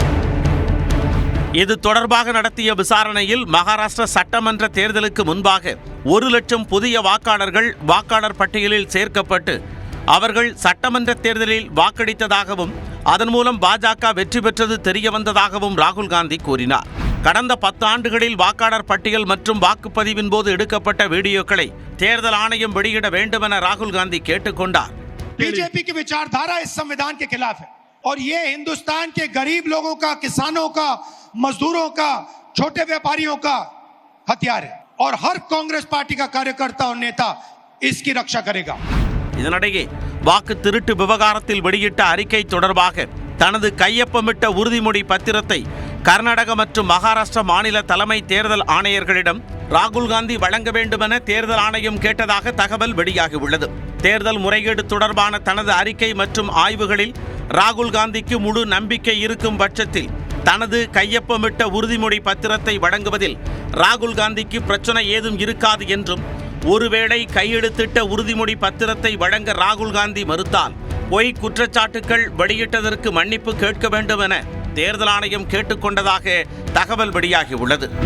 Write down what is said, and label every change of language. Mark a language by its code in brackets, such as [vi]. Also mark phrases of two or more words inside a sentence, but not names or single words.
[ta] இது தொடர்பாக நடத்திய விசாரணையில் மகாராஷ்டிரா சட்டமன்ற தேர்தலுக்கு முன்பாக 1 லட்சம் புதிய வாக்காளர்கள் வாக்காளர் பட்டியலில் சேர்க்கப்பட்டு அவர்கள் சட்டமன்ற தேர்தலில் வாக்களித்ததாகவும் அதன் மூலம் பாஜக வெற்றி பெற்றது தெரியவந்ததாகவும் ராகுல் காந்தி கூறினார். கடந்த 10 ஆண்டுகளில் வாக்காளர் பட்டியல் மற்றும் வாக்குப்பதிவின் போது எடுக்கப்பட்ட வீடியோக்களை தேர்தல் ஆணையம் வெளியிட வேண்டும் என ராகுல் காந்தி கேட்டுக்கொண்டார். [hi] बीजेपी की विचारधारा इस संविधान के खिलाफ है और ये हिंदुस्तान के गरीब लोगों का, किसानों का, मजदूरों का, छोटे व्यापारियों का हथियार है और हर कांग्रेस पार्टी का कार्यकर्ता और नेता इसकी रक्षा करेगा. [ta] இதனிடையே வாக்கு திருட்டு விவகாரத்தில் வெளியிட்ட அறிக்கை தொடர்பாக தனது கையொப்பமிட்ட உறுதிமொழி பத்திரத்தை கர்நாடக மற்றும் மகாராஷ்டிரா மாநில தலைமை தேர்தல் ஆணையர்களிடம் ராகுல் காந்தி வழங்க வேண்டும் என தேர்தல் ஆணையம் கேட்டதாக தகவல் வெளியாகியுள்ளது. தேர்தல் முறைகேடு தொடர்பான தனது அறிக்கை மற்றும் ஆய்வுகளில் ராகுல் காந்திக்கு முழு நம்பிக்கை இருக்கும் பட்சத்தில் தனது கையொப்பமிட்ட உறுதிமொழி பத்திரத்தை வழங்குவதில் ராகுல் காந்திக்கு பிரச்சனை ஏதும் இருக்காது என்றும் ஒருவேளை கையெழுத்திட்ட உறுதிமொழி பத்திரத்தை வழங்க ராகுல் காந்தி மறுத்தால் பொய் குற்றச்சாட்டுகள் வெளியிட்டதற்கு மன்னிப்பு கேட்க வேண்டும் என தேர்தல் ஆணையம் கேட்டுக்கொண்டதாக தகவல் வெளியாகியுள்ளது.